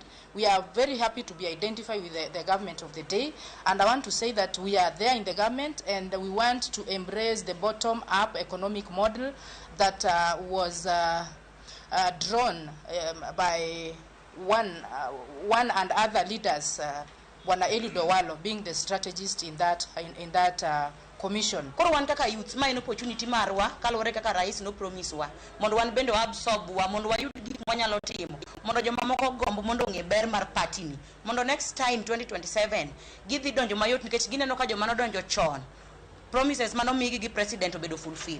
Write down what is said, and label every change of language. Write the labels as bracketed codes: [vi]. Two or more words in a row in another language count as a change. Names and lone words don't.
[en] We are very happy to be identified with the government of the day, and I want to say that we are there in the government and we want to embrace the bottom-up economic model that was drawn by one and other leaders, Jo-UDA being the strategist in that commission. [luo] Koro wan kaka youth ma en opportunity marwa kalore kaka rais no promise wa mondo wan bende absorb wa mondo wayud gik mwanyalo timo mondo joma moko gombo mondo ng'e ber mar party ni mondo [en] next time [luo] 2027 gidhi donjo mayot nikech gineno ka joma nodonjo chon promises manomigi gi president obedo fulfill.